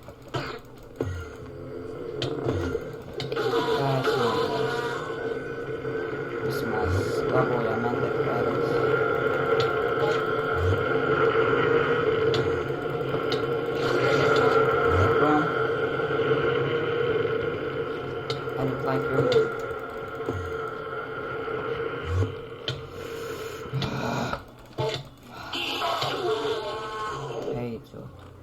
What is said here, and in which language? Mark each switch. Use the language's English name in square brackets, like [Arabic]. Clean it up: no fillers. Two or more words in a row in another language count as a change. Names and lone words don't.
[Latvian] Vismaz labojām enderpēdas. Prom. [English] I don't like you. [Latvian] Beidzot.